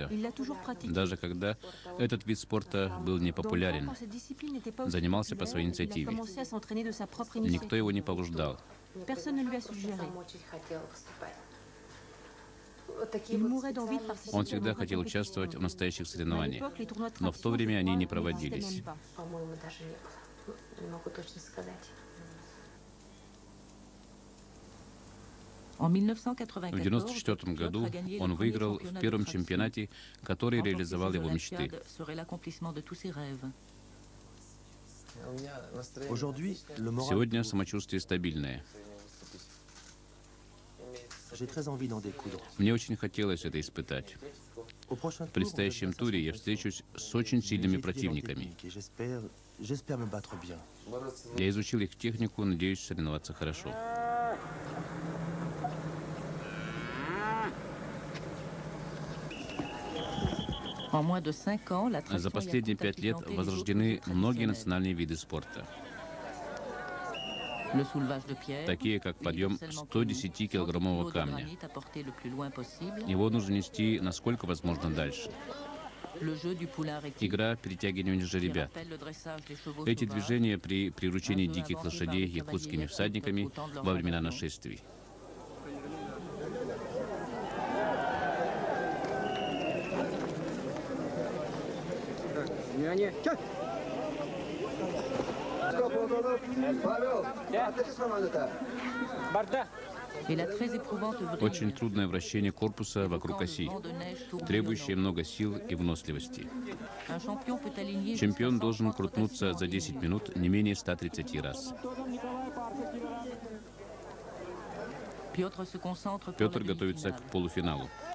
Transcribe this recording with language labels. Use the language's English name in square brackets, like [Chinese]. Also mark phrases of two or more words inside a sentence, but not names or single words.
[French] Il l'a toujours pratiqué. [Russian] даже когда этот вид спорта был непопулярен. Занимался по своей инициативе. Никто его не побуждал. [French] Personne ne lui a suggéré. [Russian] Сам очень хотел выступать. Вот такие [French] Il [Russian] вот [French] mourait d'envie de [Russian] специальности, [French] participer. [Russian] Он всегда хотел участвовать в настоящих [French] À [Russian] соревнованиях. [French] l'époque, les tournois de [Russian] Но в то [French] tradition, [Russian] время [French] je [Russian] они [French] crois, [Russian] не [French] n'existaient [Russian] проводились. [French] même pas. [Russian] по-моему, даже не было. Не могу точно сказать. [French] En [Russian] В 1994, 1994 году [French] Piotr a gagné [Russian] он [French] le premier [Russian] выиграл [French] championnat [Russian] в [French] de [Russian] первом [French] traction. [Russian] чемпионате, который [French] Remporter [Russian] реализовал [French] ces [Russian] его мечты. [French] Olympiades serait l'accomplissement de tous ses rêves. Aujourd'hui, le moral [Russian] Сегодня самочувствие стабильное. [French] j'ai très envie d'en découdre. [Russian] Мне очень хотелось это испытать. [French] Au prochain [Russian] В [French] tour, [Russian] предстоящем туре я встречусь с очень сильными [French] j'ai étudié leur [Russian] противниками. [French] technique et j'espère me battre bien. [Russian] Я изучил их технику, надеюсь соревноваться хорошо. [French] En moins de 5 ans, la [Russian] За [French] traction [Russian] последние [French] yakoute a [Russian] 5 лет [French] supplanté les [Russian] возрождены [French] autres [Russian] многие [French] traditionnels. [Russian] национальные виды спорта, [French] Le soulevage de pierre, [Russian] такие как подъем [French] universellement [Russian] 110-килограммового [French] connu, [Russian] камня. [French] granit à porter le plus loin possible. [Russian] Его нужно нести насколько возможно дальше. [French] Le jeu du poulain rectiligne, [Russian] Игра перетягивания [French] qui [Russian] жеребят. [French] rappelle le dressage des chevaux [Russian] Эти [French] sauvages. [Russian] движения при приручении диких лошадей якутскими всадниками во времена нашествий. [French] Et la très éprouvante vraie [Russian] Очень трудное вращение корпуса вокруг оси, требующее много сил и выносливости. [French] Un champion peut aligner [Russian] Чемпион [French] jusqu'à [Russian] должен 130 крутнуться [French] rotations [Russian] за [French] en [Russian] 10 [French] minute. [Russian] минут не менее 130 раз. [French] Piotr se concentre pour [Russian] Петр [French] la [Russian] готовится к [French] demi-finale. [Russian] полуфиналу.